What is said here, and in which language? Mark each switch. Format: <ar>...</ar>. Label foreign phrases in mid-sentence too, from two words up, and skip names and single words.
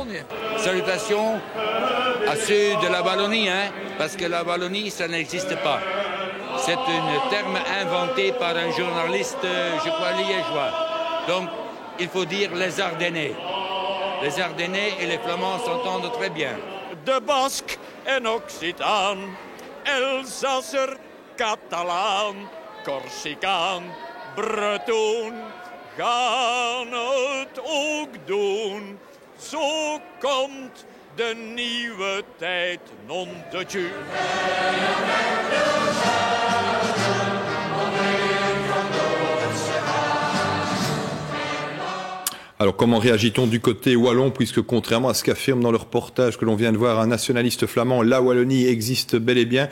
<fr>Salutations à ceux de la Wallonie, parce que la Wallonie, ça n'existe pas. C'est un terme inventé par un journaliste, je crois, liégeois. Donc, il faut dire les Ardennais. Les Ardennais et les Flamands s'entendent très bien.</fr> <nl>De Basque en Occitan, Elsasser, Catalaan, Corsicaan, Breton gaan het ook doen. Zo komt de nieuwe tijd</nl> <fr>non de Dieu. Alors comment réagit-on du côté wallon, puisque contrairement à ce qu'affirme dans le reportage que l'on vient de voir un nationaliste flamand, la Wallonie existe bel et bien.</fr>